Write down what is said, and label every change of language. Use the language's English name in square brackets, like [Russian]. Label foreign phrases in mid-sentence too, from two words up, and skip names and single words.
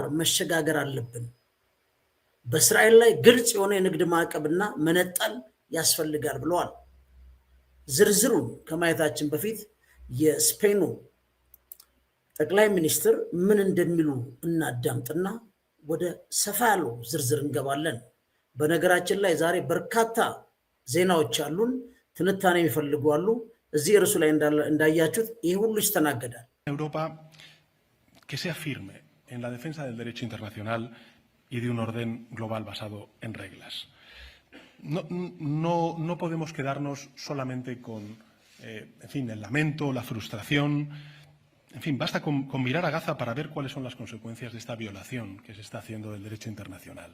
[Amharic] መሸጋገር አለብን። በእስራኤል ላይ ግልጽ የሆነ የንግድ ማዕቀብና መነጠል ያስፈልጋል ብለዋል። ዝርዝሩን ከማየታችን በፊት የስፔኑ ጠቅላይ ሚኒስትር ምን እንደሚሉ እናዳምጥና ወደ ሰፋ ያለው ዝርዝር እንገባለን። በነገራችን ላይ ዛሬ በርካታ ዜናዎች አሉን፣ ትንታኔ የሚፈልጉ አሉ። እዚህ እርሱ ላይ እንዳያችሁት ይህ ሁሉ ይስተናገዳል። [Spanish] Europa que sea firme en la defensa del derecho internacional y de un orden global basado en reglas. No podemos quedarnos solamente con el lamento, la frustración. En fin, basta con mirar a Gaza para ver cuáles son las consecuencias de esta violación que se está haciendo del derecho internacional.